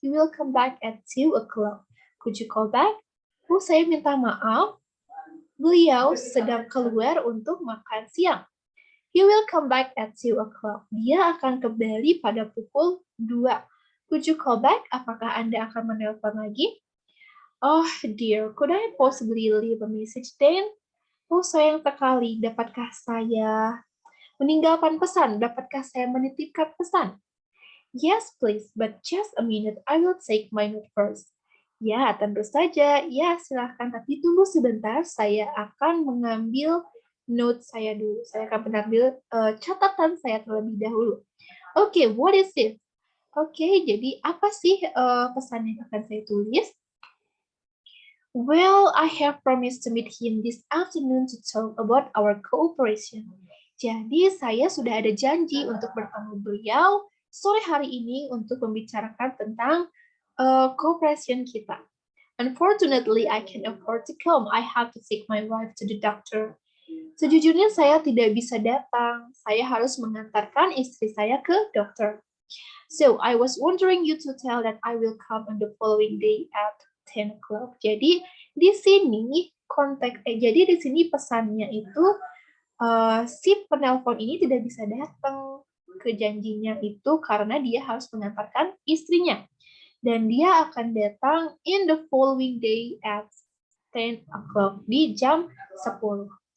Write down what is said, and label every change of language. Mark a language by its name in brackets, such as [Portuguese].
[English] He will come back at 2 o'clock. Could you call back? Oh, [Indonesian] saya minta maaf. Beliau sedang keluar untuk makan siang. [English] He will come back at 2 o'clock. [Indonesian] Dia akan kembali pada pukul 2. [English] Could you call back? [Indonesian] Apakah Anda akan menelpon lagi? [English] Oh dear, could I possibly leave a message then? [Indonesian] Oh sayang sekali, dapatkah saya meninggalkan pesan? Dapatkah saya menitipkan pesan? [English] Yes, please, but just a minute. I will take my note first. [Indonesian] Ya, tentu saja. Ya, silahkan. Tapi tunggu sebentar. Saya akan mengambil note saya dulu. Saya akan mengambil catatan saya terlebih dahulu. Oke, [English] what is it? [Indonesian] Oke, jadi apa sih pesan yang akan saya tulis? [English] Well, I have promised to meet him this afternoon to talk about our cooperation. [Indonesian] Jadi, saya sudah ada janji untuk bertemu beliau sore hari ini untuk membicarakan tentang cooperation kita. [English] Unfortunately, I can't afford to come. I have to take my wife to the doctor. [Indonesian] Sejujurnya saya tidak bisa datang. Saya harus mengantarkan istri saya ke dokter. [English] So, I was wondering you to tell that I will come on the following day at 10 o'clock. [Indonesian] Jadi di sini jadi di sini pesannya itu si penelpon ini tidak bisa datang ke janjinya itu karena dia harus mengantarkan istrinya dan dia akan datang [English] in the following day at 10 o'clock [Indonesian] di jam 10.